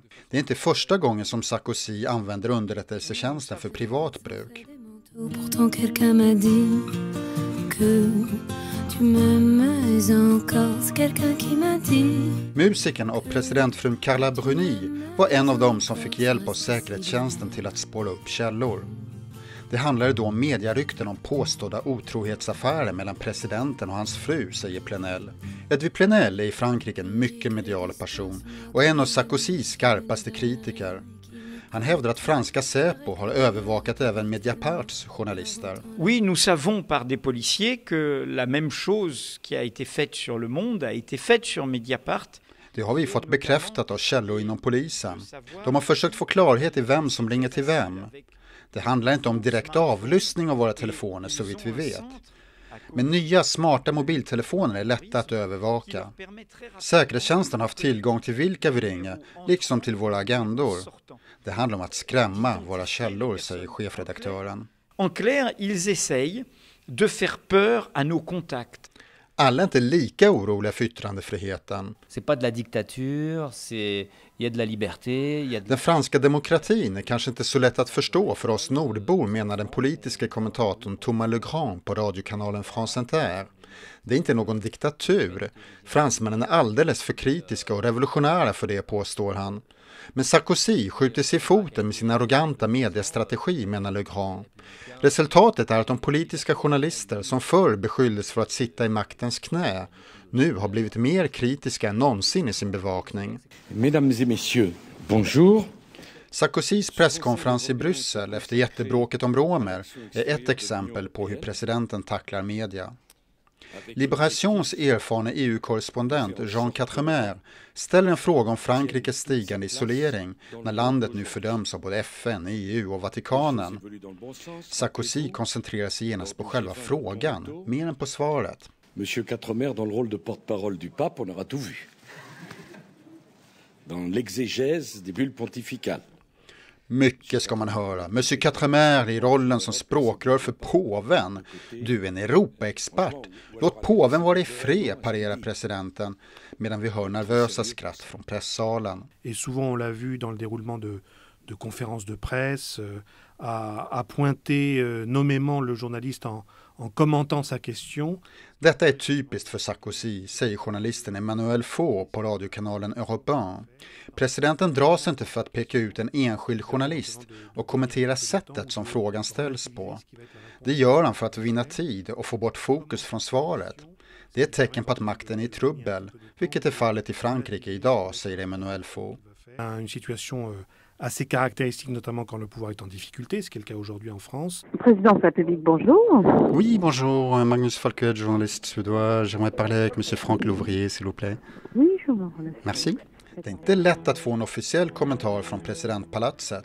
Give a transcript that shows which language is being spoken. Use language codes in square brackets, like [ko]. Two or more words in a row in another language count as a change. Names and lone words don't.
[sv] Det är inte första gången som Sarkozy använder underrättelsetjänsten för privat bruk. [fr] Pourtant quelqu'un m'a dit que tu m'aimes encore, c'est quelqu'un qui m'a dit. [sv] Musikern och presidentfrun Carla Bruni var en av dem som fick hjälp av säkerhetstjänsten till att spåra upp källor. Det handlade då om mediarykten om påstådda otrohetsaffärer mellan presidenten och hans fru, säger Plenel. Edwy Plenel är i Frankrike en mycket medial person och en av Sarkozys skarpaste kritiker. Han hävdar att franska Säpo har övervakat även Mediaparts journalister. [fr] Oui, nous savons par des policiers que la même chose qui a été faite sur Le Monde a été faite sur Mediapart. [sv] Det har vi fått bekräftat av källor inom polisen. De har försökt få klarhet i vem som ringer till vem. Det handlar inte om direkt avlyssning av våra telefoner så vitt vi vet. Men nya smarta mobiltelefoner är lätta att övervaka. Säkerhetstjänsten har haft tillgång till vilka vi ringer, liksom till våra agendor. Det handlar om att skrämma våra källor, säger chefredaktören. [fr] En clair, ils essayent de faire peur à nos contacts. [sv] Alla är inte lika oroliga för yttrandefriheten. [fr] C'est pas de la dictature, il y a de la liberté, il y a de... [sv] Den franska demokratin är kanske inte så lätt att förstå för oss nordbor, menar den politiska kommentatorn Thomas Legrand på radiokanalen France Inter. Det är inte någon diktatur. Fransmännen är alldeles för kritiska och revolutionära för det, påstår han. Men Sarkozy skjuter sig i foten med sin arroganta mediestrategi, menar Legrand. Resultatet är att de politiska journalister som förr beskylldes för att sitta i maktens knä nu har blivit mer kritiska än någonsin i sin bevakning. [fr] Mesdames et messieurs, bonjour. [sv] Sarkozys presskonferens i Bryssel efter jättebråket om romer är ett exempel på hur presidenten tacklar media. Liberations erfarna EU-korrespondent Jean Quatremer ställer en fråga om Frankrikes stigande isolering när landet nu fördöms av både FN, EU och Vatikanen. Sarkozy koncentrerar sig genast på själva frågan, mer än på svaret. [fr] Monsieur Quatremer dans le rôle de porte-parole du pape, on aura tout vu. Dans l'exégèse des bulles pontificales. [sv] Mycket ska man höra. Monsieur Quatremer i rollen som språkrör för påven. Du är en Europaexpert. Låt påven vara i fred, parerar presidenten, medan vi hör nervösa skratt från pressalen. [fr] Et souvent on l'a vu dans le déroulement de conférences de presse, à pointer nommément le journaliste en commentant sa question. [sv] Detta är typiskt för Sarkozy, säger journalisten Emmanuel Faux på radiokanalen Europe 1. Presidenten dras inte för att peka ut en enskild journalist och kommentera sättet som frågan ställs på. Det gör han för att vinna tid och få bort fokus från svaret. Det är ett tecken på att makten är i trubbel, vilket är fallet i Frankrike idag, säger Emmanuel Faux. [fr] Une situation assez caractéristique, notamment quand le pouvoir est en difficulté, ce qui est le cas aujourd'hui en France. Président de la République, bonjour. Oui, bonjour, Magnus Falked, journaliste suédois. J'aimerais parler avec monsieur Franck Louvrier, s'il vous plaît. Oui, je vous remercie. Merci. [sv] Det är inte lätt att få en officiell kommentar från presidentpalatset.